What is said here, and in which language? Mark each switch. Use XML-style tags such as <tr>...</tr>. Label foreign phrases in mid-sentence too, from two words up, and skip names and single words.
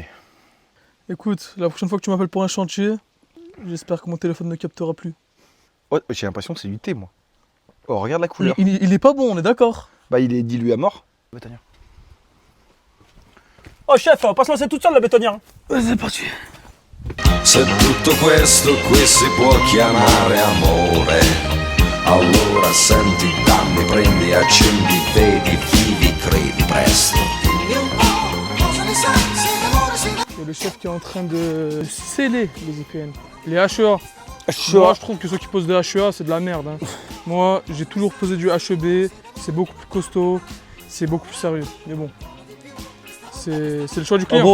<fr>Écoute, la prochaine fois que tu m'appelles pour un chantier, j'espère que mon téléphone ne captera plus. Oh, j'ai l'impression que c'est du thé, moi. Oh, regarde la couleur. Il est pas bon, on est d'accord. Il est dilué à mort. Bétonnière. Oh chef, on va pas se lancer toute seule la bétonnière. C'est parti.</fr> <it>Se tutto questo qui si può chiamare amore, allora senti, dammi, prendi, accendi, vedi, vivi, credi presto.</it> <fr>Et le chef qui est en train de sceller les EPN. Les HEA. HEA. Moi, je trouve que ceux qui posent des HEA, c'est de la merde. Hein. Moi, j'ai toujours posé du HEB. C'est beaucoup plus costaud. C'est beaucoup plus sérieux. Mais bon. C'est le choix du client.</fr>